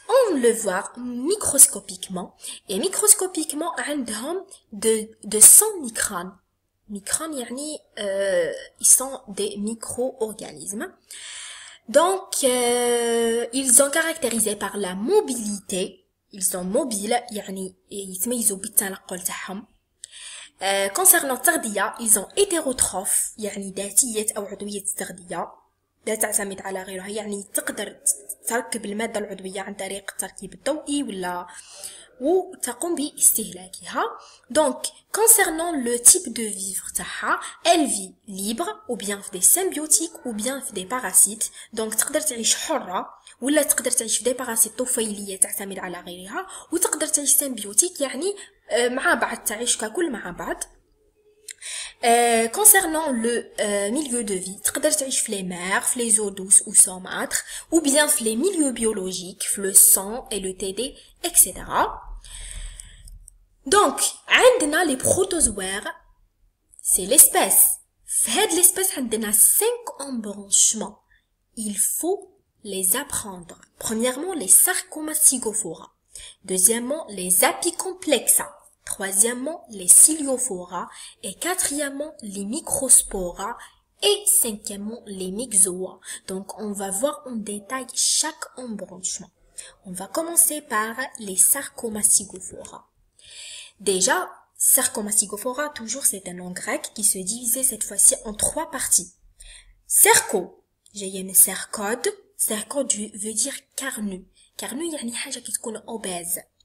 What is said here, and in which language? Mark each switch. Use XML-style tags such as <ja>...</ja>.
<fr>On le voit microscopiquement. Et microscopiquement,</fr> <ar>عندهم</ar> <fr>de 100 microns. Microns, ils sont des micro-organismes. Donc, ils sont caractérisés par la mobilité. Ils sont mobiles,</fr> <ar>يتميزوا بالتنقل تاعهم. concernant التغذية,</ar> <fr>ils sont hétérotrophes,</fr> <ar>يعني ذاتية أو عضوية التغذية، لا تعتمد على غيرها، يعني تقدر تركب المادة العضوية عن طريق التركيب الضوئي وتقوم باستهلاكها.</ar> <fr>Donc, concernant le type de vivre تاعها, elle vit libre, ou bien في des symbiotiques, ou bien في des parasites.</fr> <ar>Donc, تقدر تعيش حرة، ولا تقدر تعيش في</ar> <fr>des parasites</fr> <ar>طفيلية تعتمد على غيرها، وتقدر تعيش symbiotique يعني مع بعض تعيش ككل مع بعض.</ar> <fr>Concernant le milieu de vie,</fr> <ar>تقدر تعيش في</ar> <fr>les mers, في les eaux douces ou saumâtres, ou bien في les milieux biologiques, في le sang et le TD, etc. Donc, عندنا les protozoaires, c'est l'espèce.</fr> <ar>في هاد l'espèce عندنا 5 embranchements.</ar> <fr>Il faut les apprendre. Premièrement, les Sarcomastigophora. Deuxièmement, les Apicomplexa. Troisièmement, les Ciliophora. Et quatrièmement, les Microspora. Et cinquièmement, les Myxoa. Donc, on va voir en détail chaque embranchement. On va commencer par les Sarcomastigophora. Déjà, Sarcomastigophora, toujours c'est un nom grec qui se divisait cette fois-ci en 3 parties. Cerco, j'ai un cercode. Cercode veut dire carnu.</fr> <ar>Carnu, يعني حاجة كتكون obèse.</ar>